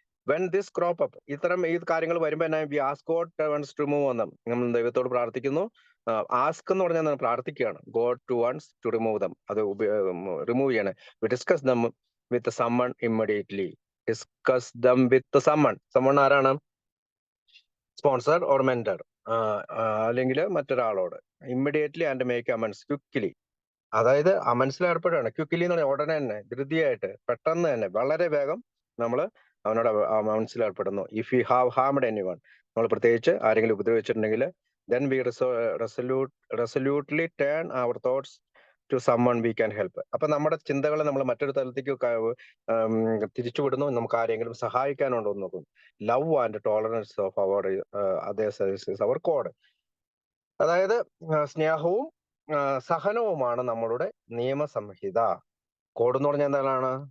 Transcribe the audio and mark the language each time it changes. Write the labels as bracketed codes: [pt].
[en] when this crop up, [ml] ഇത്തരം ഈ കാര്യങ്ങൾ വരുമ്പോൾ [en] We ask God once to remove them. [ml] നമ്മൾ ദൈവത്തോട് പ്രാർത്ഥിക്കുന്നു. ആസ്ക് എന്ന് പറഞ്ഞാൽ പ്രാർത്ഥിക്കുകയാണ്. [en] God to once to remove them. [ml] അത് റിമൂവ് ചെയ്യണം. [en] We discuss them with someone immediately. Discuss them with someone. [ml] Someone ആരാണ്? സ്പോൺസർ ഓർ മെന്റർ, അല്ലെങ്കിൽ മറ്റൊരാളോട്. [en] Immediately and make amends quickly. [ml] അതായത് അമൻസിൽ ഏർപ്പെടുകയാണ്. ക്വിക്ക്ലി എന്ന് പറഞ്ഞാൽ ഉടനെ തന്നെ, ധൃതിയായിട്ട്, പെട്ടെന്ന് തന്നെ, വളരെ വേഗം നമ്മൾ അവനോട് അമൻസിൽ ഏർപ്പെടുന്നു. [en] if you have harmed anyone, [ml] നമ്മൾ പ്രത്യേകിച്ച് ആരെങ്കിലും ഉപദ്രവിച്ചിട്ടുണ്ടെങ്കിൽ, [en] then we resolutely turn our thoughts to someone we can help. [ml] അപ്പൊ നമ്മുടെ ചിന്തകളെ നമ്മൾ മറ്റൊരു തലത്തേക്ക് തിരിച്ചുവിടുന്നു. നമുക്ക് ആരെങ്കിലും സഹായിക്കാനുണ്ടോ എന്ന് നോക്കും. [en] Love and tolerance of our others our code. [ml] അതായത് സ്നേഹവും സഹനവുമാണ് നമ്മളുടെ നിയമസംഹിത. കോഡ് എന്ന് പറഞ്ഞാൽ എന്താണ്?